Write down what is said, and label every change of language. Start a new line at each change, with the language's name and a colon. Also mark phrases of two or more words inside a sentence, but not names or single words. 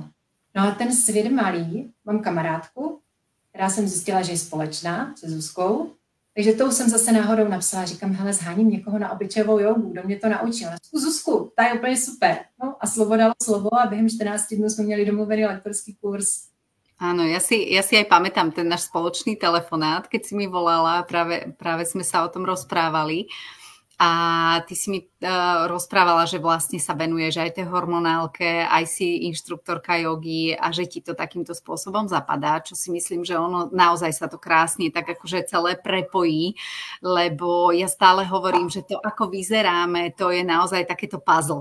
Czech: No a ten svět malý, mám kamarádku, která jsem zjistila, že je společná se Zuzkou, takže tou jsem zase náhodou napsala, říkám, hele, zháním někoho na obličejovou jogu, kdo mě to naučil. Zuzku, ta je úplně super. No a slovo dalo slovo a během 14 dnů jsme měli domluvený lektorský kurz.
Slovak: Áno, ja si aj pamätám ten náš spoločný telefonát, keď si mi volala, práve sme sa o tom rozprávali. A ty si mi rozprávala, že vlastne sa venuješ aj tej hormonálke, aj si inštruktorka jogy a že ti to takýmto spôsobom zapadá, čo si myslím, že ono naozaj sa to krásne tak akože celé prepojí, lebo ja stále hovorím, že to, ako vyzeráme, to je naozaj takéto puzzle.